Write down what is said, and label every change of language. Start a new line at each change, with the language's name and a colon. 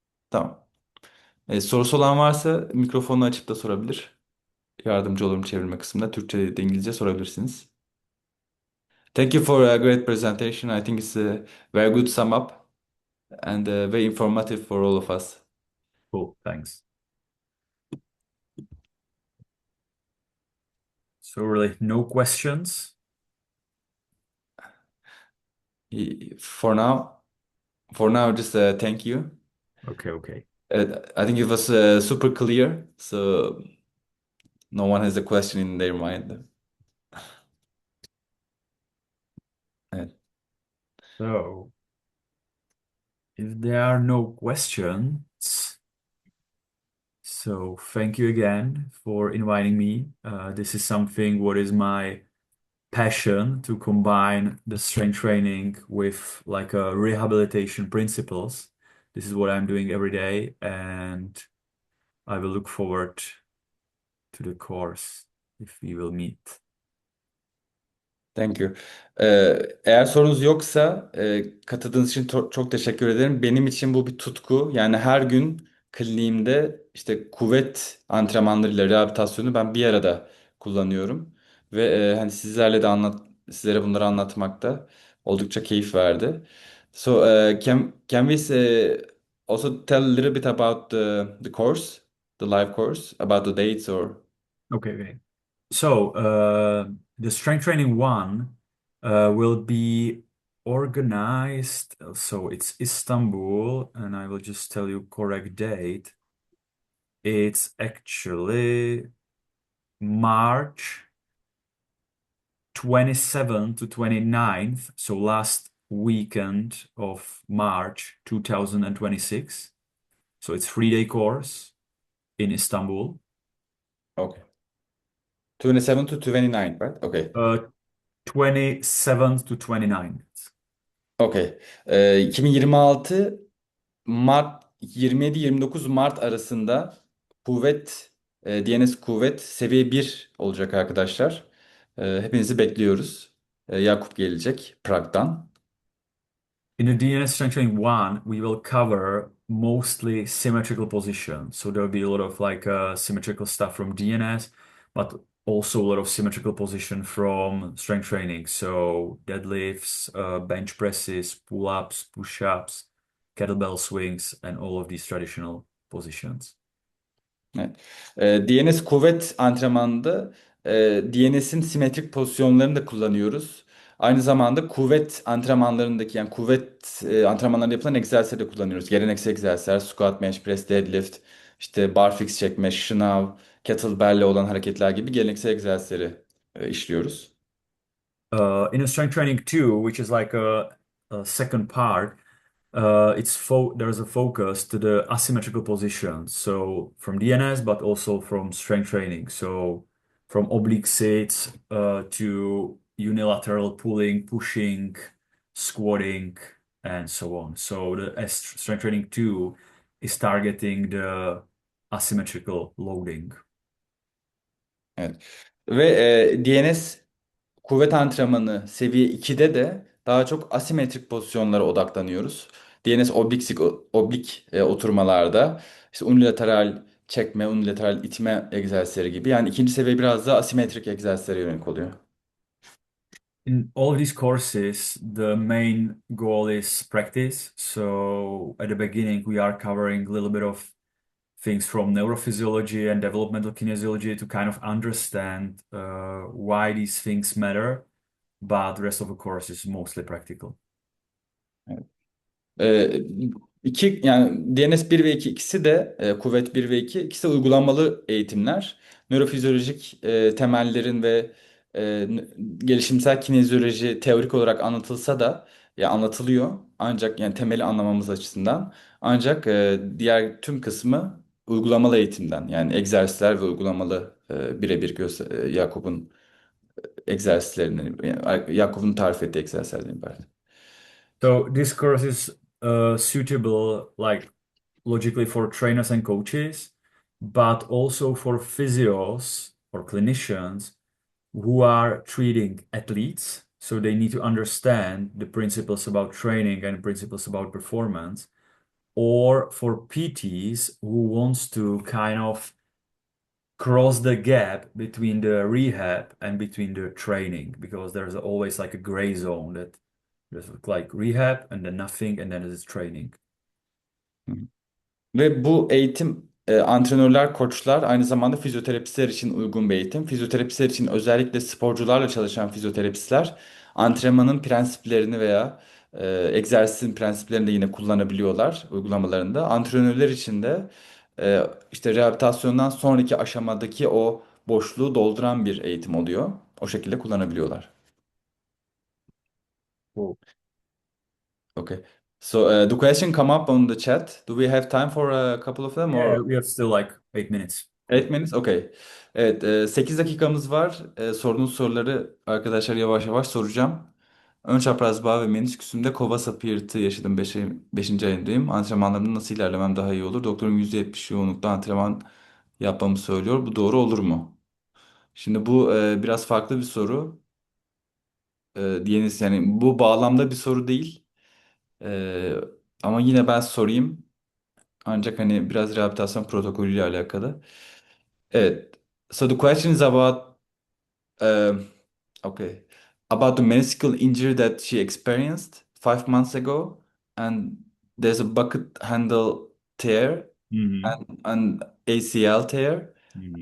Turkish: Tamam. Sorusu olan varsa mikrofonu açıp da sorabilir. yardımcı olurum çevirme kısmında. Türkçe de İngilizce sorabilirsiniz.
English: Thank you for a great presentation. I think it's a very good sum up and very informative for all of us. Cool, thanks. So really, no questions? For now, just thank you. Okay. I think it was super clear, so no one has a question in their mind.
Turkish: Evet.
English: So, if there are no questions, so thank you again for inviting me. This is something what is my passion to combine the strength training with like rehabilitation principles. This is what I'm doing every day, and I will look forward to the course if we will meet. Thank you.
Turkish: Eğer sorunuz yoksa katıldığınız için çok teşekkür ederim. Benim için bu bir tutku. Yani her gün kliniğimde işte kuvvet antrenmanlarıyla rehabilitasyonu ben bir arada kullanıyorum. Ve hani sizlere bunları anlatmakta oldukça keyif verdi.
English: So can we also tell a little bit about the course, the live course, about the dates or Okay. So, the strength training one will be organized. So it's Istanbul, and I will just tell you correct date. It's actually March 27th to 29th, so last weekend of March 2026. So it's 3-day course in Istanbul. okay. 27 to 29, right? Okay. 27th to 29th. Okay.
Turkish: 2026 Mart 27-29 Mart arasında DNS Kuvvet seviye 1 olacak arkadaşlar. Hepinizi bekliyoruz. Yakup gelecek Prag'dan.
English: In the DNS strength training one, we will cover mostly symmetrical positions. So there'll be a lot of like symmetrical stuff from DNS, but also a lot of symmetrical position from strength training. So deadlifts, bench presses, pull-ups, push-ups, kettlebell swings, and all of these traditional positions.
Turkish: Evet. DNS kuvvet antrenmanında DNS'in simetrik pozisyonlarını da kullanıyoruz. Aynı zamanda kuvvet antrenmanlarındaki yani kuvvet antrenmanlarında yapılan egzersizleri de kullanıyoruz. Geleneksel egzersizler, squat, bench press, deadlift, işte barfix çekme, şınav, kettlebell'le olan hareketler gibi geleneksel egzersizleri işliyoruz.
English: In a strength training two, which is like a second part, there's a focus to the asymmetrical positions. So from DNS, but also from strength training. So from oblique sits to unilateral pulling, pushing, squatting, and so on. So the strength training two is targeting the asymmetrical loading.
Turkish: Evet. Ve DNS kuvvet antrenmanı seviye 2'de de daha çok asimetrik pozisyonlara odaklanıyoruz. DNS oblik oturmalarda işte unilateral çekme, unilateral itme egzersizleri gibi. Yani ikinci seviye biraz daha asimetrik egzersizlere yönelik oluyor.
English: In all of these courses, the main goal is practice. So at the beginning, we are covering a little bit of things from neurophysiology and developmental kinesiology to kind of understand why these things matter. But the rest of the course is mostly practical.
Turkish: Ee, yani DNS 1 ve 2 ikisi de kuvvet 1 ve 2 ikisi de uygulamalı eğitimler. Nörofizyolojik temellerin ve gelişimsel kinezyoloji teorik olarak anlatılsa da ya anlatılıyor ancak yani temeli anlamamız açısından ancak diğer tüm kısmı uygulamalı eğitimden yani egzersizler ve uygulamalı birebir Yakup'un egzersizlerinden yani Yakup'un tarif ettiği egzersizlerden ibaret.
English: So this course is suitable, like logically for trainers and coaches, but also for physios or clinicians who are treating athletes. So they need to understand the principles about training and principles about performance, or for PTs who wants to kind of cross the gap between the rehab and between the training because there's always like a gray zone that there's like rehab and then nothing and then there's training.
Turkish: Ve bu eğitim antrenörler, koçlar aynı zamanda fizyoterapistler için uygun bir eğitim. Fizyoterapistler için özellikle sporcularla çalışan fizyoterapistler antrenmanın prensiplerini veya egzersizin prensiplerini de yine kullanabiliyorlar uygulamalarında. Antrenörler için de işte rehabilitasyondan sonraki aşamadaki o boşluğu dolduran bir eğitim oluyor. O şekilde kullanabiliyorlar.
English: Cool. Okay. So the question come up on the chat. Do we have time for a couple of them or? Yeah, we have still like 8 minutes. Cool.
Turkish: Öğretmeniz, okey. Evet, 8 dakikamız var. Sorduğunuz soruları arkadaşlar yavaş yavaş soracağım. Ön çapraz bağ ve menisküsümde kova sapı yırtığı yaşadım. 5. ayındayım. Antrenmanlarımda nasıl ilerlemem daha iyi olur? Doktorum %70 yoğunlukta antrenman yapmamı söylüyor. Bu doğru olur mu? Şimdi bu biraz farklı bir soru. Diyeniz yani bu bağlamda bir soru değil. E, Ama yine ben sorayım. Ancak hani biraz rehabilitasyon protokolüyle alakalı. Evet.
English: So the question is about Um, okay. About the meniscal injury that she experienced 5 months ago, and there's a bucket handle tear Hmm. and ACL tear, Hmm.